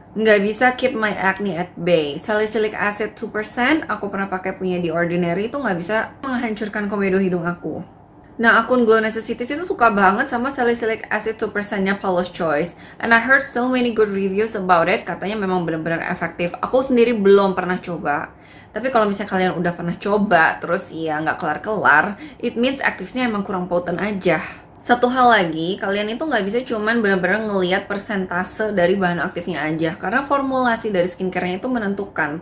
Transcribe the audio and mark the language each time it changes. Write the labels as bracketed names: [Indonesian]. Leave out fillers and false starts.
[Indonesian] Nggak bisa [English] keep my acne at bay. [Indonesian] Salicylic acid 2%, aku pernah pakai punya The Ordinary, itu nggak bisa menghancurkan komedo hidung aku. Nah, akun Glow Necessities itu suka banget sama salicylic acid 2%-nya Paula's Choice. [English] And I heard so many good reviews about it. [Indonesian] Katanya memang benar-benar efektif. Aku sendiri belum pernah coba. Tapi kalau misalnya kalian udah pernah coba, terus ya nggak kelar-kelar, [English] it means [Indonesian] aktifnya emang kurang potent aja. Satu hal lagi, kalian itu nggak bisa cuman benar-benar ngelihat persentase dari bahan aktifnya aja. Karena formulasi dari skincare-nya itu menentukan.